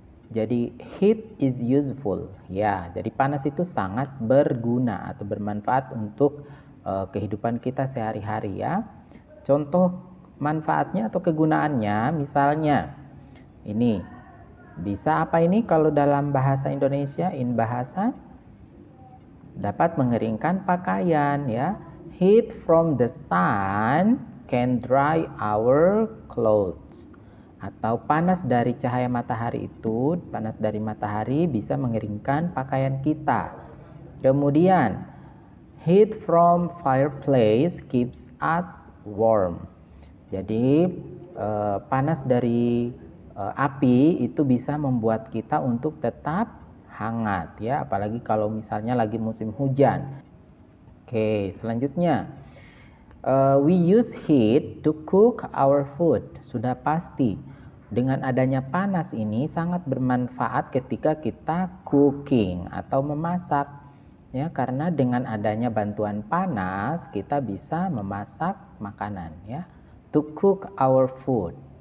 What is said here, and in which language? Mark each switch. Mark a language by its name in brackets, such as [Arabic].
[Indonesian] Jadi [English] heat is useful [Indonesian] ya. Jadi panas itu sangat berguna atau bermanfaat untuk kehidupan kita sehari-hari ya. Contoh manfaatnya atau kegunaannya misalnya ini bisa apa ini kalau dalam bahasa Indonesia, [English] in bahasa, [Indonesian] dapat mengeringkan pakaian ya. [English] Heat from the sun can dry our clothes. [Indonesian] Atau panas dari cahaya matahari itu, panas dari matahari bisa mengeringkan pakaian kita. Kemudian, [English] heat from fireplace keeps us warm. [Indonesian] Jadi, panas dari api itu bisa membuat kita untuk tetap hangat ya, apalagi kalau misalnya lagi musim hujan. Oke, selanjutnya. [English] We use heat to cook our food. [Indonesian] Sudah pasti dengan adanya panas ini sangat bermanfaat ketika kita cooking atau memasak ya, karena dengan adanya bantuan panas kita bisa memasak makanan ya, [English] to cook our food.